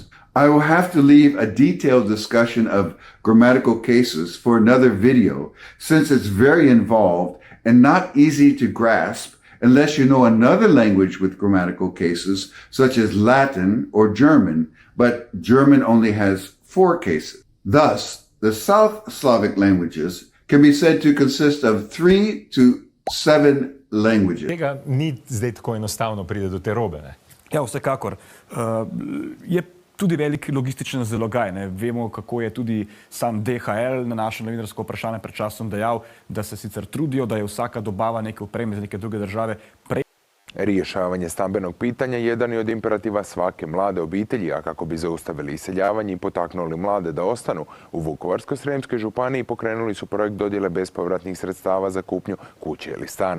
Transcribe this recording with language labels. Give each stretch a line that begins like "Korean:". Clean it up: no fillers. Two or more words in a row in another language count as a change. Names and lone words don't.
English: I will have to leave a detailed discussion of grammatical cases for another video, since it's very involved and not easy to grasp unless you know another language with grammatical cases, such as Latin or German, but German only has 4 cases. Thus, the South Slavic languages can be said to consist of 3 to 7 languages.
Slovenian: Tega ni zdaj tako enostavno pride do te robe, ne? Ja, vsekakor. Je tudi velik logističen zalogaj, ne? Vemo, kako je tudi sam DHL na naše novinarsko vprašanje pred časom dejal, da se sicer trudijo, da je vsaka dobava neke opreme iz neke druge države
Croatian: Rješavanje stambenog pitanja jedan je od imperativa svake mlade obitelji, a kako bi zaustavili iseljavanje i potaknuli mlade da ostanu, u Vukovarsko-srijemskoj županiji pokrenuli su projekt dodjele bespovratnih sredstava za kupnju kuće ili stana.